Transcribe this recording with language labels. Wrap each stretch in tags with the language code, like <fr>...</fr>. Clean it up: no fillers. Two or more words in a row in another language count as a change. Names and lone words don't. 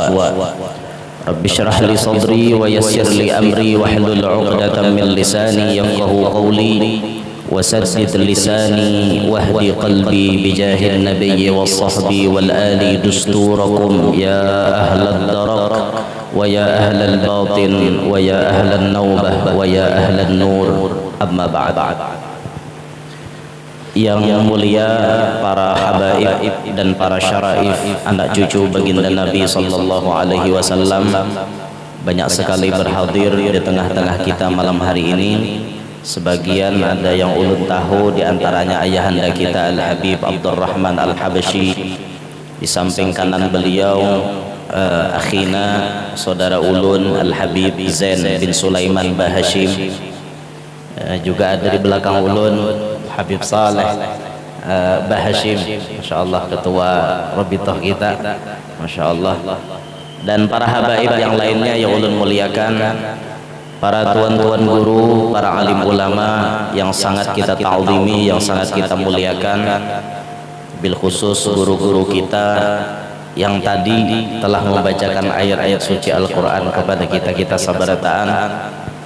<ar>رب اشرح لي صدري ويسر لي أمري واحلل عقدة من لساني يفقهوا قولي وسدد لساني واهدي قلبي بجاه النبي والصحب والآل دستوركم يا أهل الدرك ويا أهل الباطن ويا أهل النوبة ويا أهل النور أما بعد.</ar> <id>Yang mulia para habaib dan para syaraif, anak cucu baginda Nabi</id> <ar>صلى الله عليه وسلم,</ar> <id>banyak sekali berhadir di tengah-tengah kita malam hari ini. Sebagian ada yang ulun tahu, di antaranya ayahanda kita Al-Habib Abdurrahman Al-Habasyi. Di samping kanan beliau akhina saudara ulun Al-Habib Zain bin Sulaiman Bahashim. Juga ada di belakang ulun Habib Saleh Bahashim,</id> <ar>ما شاء الله,</ar> <id>ketua Rabitah kita,</id> <ar>ما شاء الله.</ar> <id>Dan para habaib yang lainnya yang ulun muliakan, para tuan-tuan guru, para alim ulama yang sangat kita ta'zimi, yang sangat kita muliakan,</id> <ar>بالخصوص</ar> <id>guru-guru kita yang tadi telah membacakan ayat-ayat suci Al-Quran kepada kita sabarataan.</id>